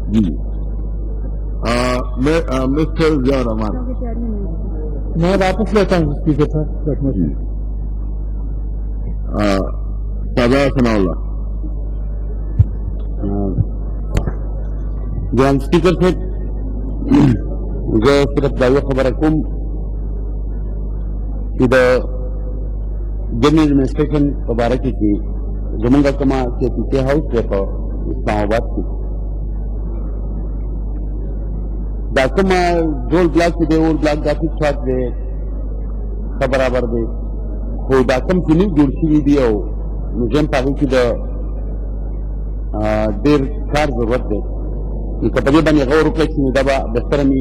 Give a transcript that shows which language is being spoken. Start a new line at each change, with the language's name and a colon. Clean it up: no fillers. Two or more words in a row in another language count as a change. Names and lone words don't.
Urdu: جی. مسٹر ضیاء الرحمان. میں واپس لیتا ہوں اسپیکر صاحب
English: cut motion.
Urdu: سردار ثناء اللہ.
Pashto: جناب اسپیکر صاحب زه صرف دا یو خبره کوم چې د
English: General Administration
Pashto: په باره کې زمونږ کومه KPK هاوس دی په اسلام آباد کې دا کومه ډول بلاک کې دی اول بلاک دا ټیک ټاک دی ښه برابر دی خو دا کوم چې نوي جوړ شوي دي او موزیم په هغې کې د ډېر کار ضرورت دی که په دې باندې غور وکړی چې نو دا به بهتره وي.